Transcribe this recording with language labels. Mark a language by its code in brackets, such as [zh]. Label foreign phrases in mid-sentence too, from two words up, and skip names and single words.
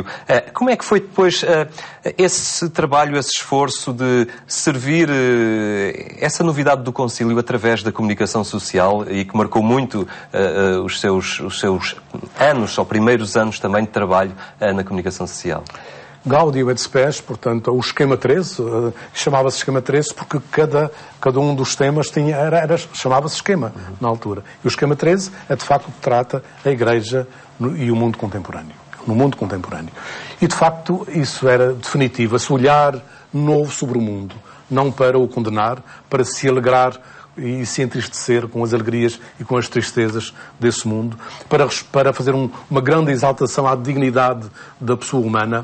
[pt] Como é que foi depois esse trabalho, esse esforço de servir essa novidade do concílio através da comunicação social e que marcou muito os seus anos, ou primeiros anos também de trabalho na comunicação social? Gaudium et Spes, portanto, o esquema 13, chamava-se esquema 13 porque cada um dos temas chamava-se esquema na altura. E o esquema 13 é de facto que trata a Igreja e o mundo contemporâneo. No mundo contemporâneo. E de facto isso era definitivo, esse olhar novo sobre o mundo, não para o condenar, para se alegrar e se entristecer com as alegrias e com as tristezas desse mundo, para fazer uma grande exaltação à dignidade da pessoa humana.